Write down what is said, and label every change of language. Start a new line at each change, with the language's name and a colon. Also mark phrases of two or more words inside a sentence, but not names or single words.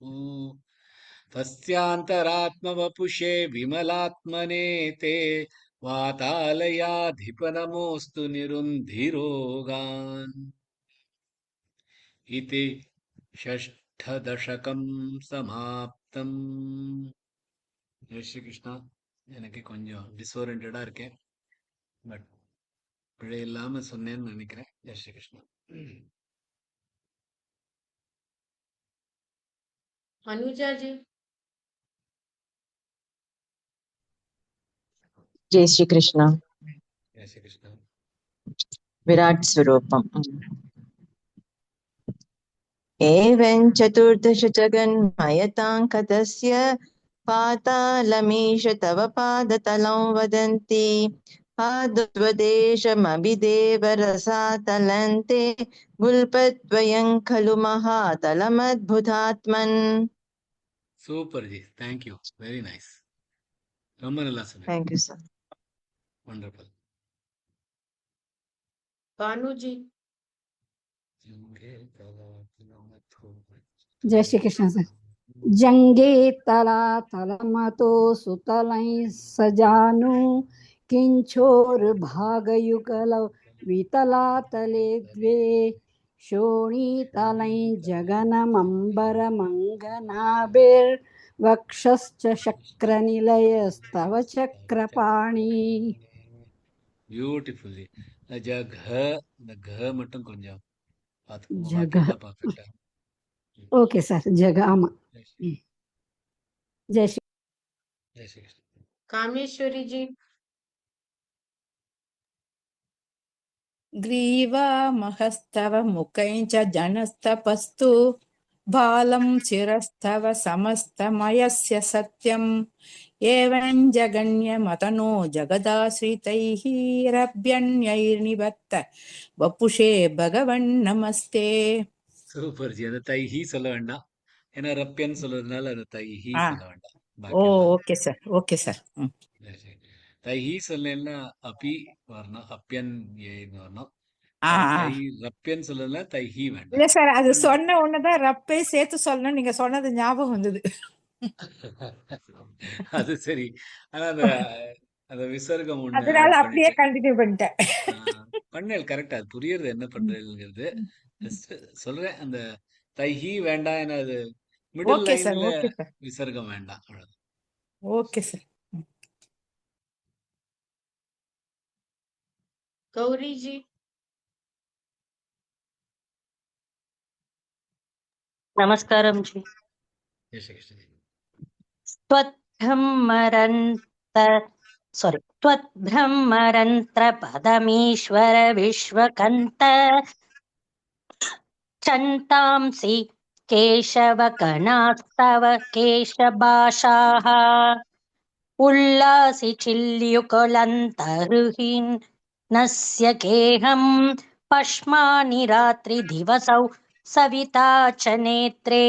Sanskrit: तस्यान्तरात्मवपुषे विमलात्मने ते वातालयाधिपनमोऽस्तु निरुन्धिरोगान् इति षष्ठदशकं समाप्तम्.
Hindi: जय श्री कृष्णा.
Tamil: எனக்கு கொஞ்சம் டிஸ்ஓரியன்டா இருக்கேன், பட் பிழை இல்லாம சொன்னேன்னு நினைக்கிறேன்.
Hindi: जय श्री कृष्णा. अनुजा जी जय श्री कृष्ण जय श्री कृष्णा.
Sanskrit: विराट स्वरूपम् एवं चतुर्दश जगन्मयताङ्कतस्य पातालमीश तव पादतलं वदन्ति पादत्वदेशमभिदेव रसातलन्ते गुल्पद्वयं खलु महातलमद्भुतात्मन्.
Tamil: சூப்பர் ஜி,
English: thank you, very nice,
Tamil: ரொம்ப நல்லா சொன்னீங்க.
English: Thank you, sir.
Tamil: வண்டர்ஃபுல்.
Hindi: कानू जी जय श्री कृष्ण सर।
Sanskrit: जंगे तला तलमतो सुतलै सजानु किंचोर भागयुगल वितला तले द्वे शोणीतलै जगनमंबर मंगनाभिर वक्षश्च शक्रनिलयस्तव चक्रपाणि.
Tamil: பியூட்டிஃபுல் ஜி. ஜக, இந்த க மட்டும் கொஞ்சம் பார்த்துக்கோங்க, ஜக. பாக்கி எல்லாம் பர்ஃபெக்டா.
English: okay sir
Tamil: ஜக ஆமா.
Hindi: जय श्री जय श्री कृष्णा. कामेश्वरी जी
Sanskrit: ग्रीवा महस्तव मुखैञ्च जनस्तपस्तु बालं शिरस्तव समस्तमयस्य सत्यम् एवं जगन्यमतनो जगदाश्रितैः रभ्यन्यैर्निबत्त वपुषे भगवन् नमस्ते.
Tamil: சூப்பர் ஜி. அந்த தைஹி சொல்ல வேண்டாம், ஏன்னா ரப்பியன் சொல்றதுனால அந்த தைஹி ஆ. சொல்ல வேண்டாம். ओ பாக்கி எல்லாம்
English: okay sir, okay sir.
Hindi: जय श्री.
Tamil: தைஹி சொல்லலைன்னா அபி வரணும், அப்பியன் ஏன்னு வரணும். ஆ தை ரப்பியன் சொல்றதுனால தைஹி இல்ல வேண்டாம். சார், அது சொன்ன உடனேதான் ரப்பே சேர்த்து சொல்லணும், நீங்க சொன்னது ஞாபகம் வந்தது. அது சரி. ஆனா அந்த அந்த விசர்க்கம் ஒண்ணு அதனால ஆட் அப்படியே பண்ணிட்டேன். கண்டினியூ பண்ணிட்டேன். பண்ணேன் கரெக்டா, அது புரியுறது என்ன பண்றதுங்கிறது. ஜஸ்ட் சொல்றேன், அந்த தைஹி வேண்டாம், ஏன்னா அது மிடில்
English: okay sir,
Tamil: லைன்ல
English: okay sir,
Tamil: விசர்க்கம் வேண்டாம், அவ்வளவுதான்.
English: okay sir.
Hindi: गौरी जी नमस्कारं जी। जय श्री कृष्ण जी.
Sanskrit: त्वद्ब्रह्मरन्त्र पदमीश्वर विश्वकन्त चन्तांसि केशवकणास्तव केशभाषाः उल्लासि चिल्युकुलन्तरुहिन् नस्य केहं पश्मानि रात्रिदिवसौ सविता च नेत्रे.